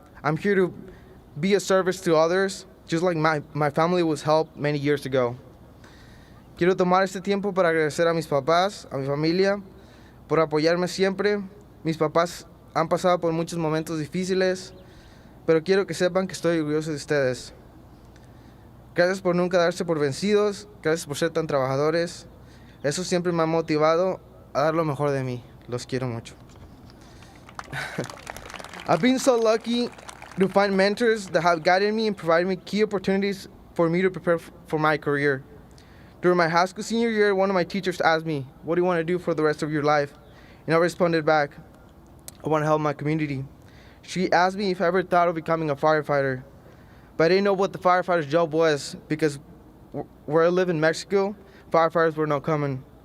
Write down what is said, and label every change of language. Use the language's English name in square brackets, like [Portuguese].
[English] I'm here to be a service to others, just like my family was helped many years ago. [Spanish] Quiero tomar este tiempo para agradecer a mis papás, a mi familia, por apoyarme siempre. Mis papás han pasado por muchos momentos difíciles, pero quiero que sepan que estoy orgulloso de ustedes. Gracias por nunca darse por vencidos, gracias por ser tan trabajadores. Eso siempre me ha motivado a dar lo mejor de mí. Los quiero mucho. [English] I've been so lucky to find mentors that have guided me and provided me key opportunities for me to prepare for my career. During my high school senior year, one of my teachers asked me, "What do you want to do for the rest of your life?" And I responded back, "I want to help my community." She asked me if I ever thought of becoming a firefighter, but I didn't know what the firefighter's job was because where I live in Mexico, firefighters were not common.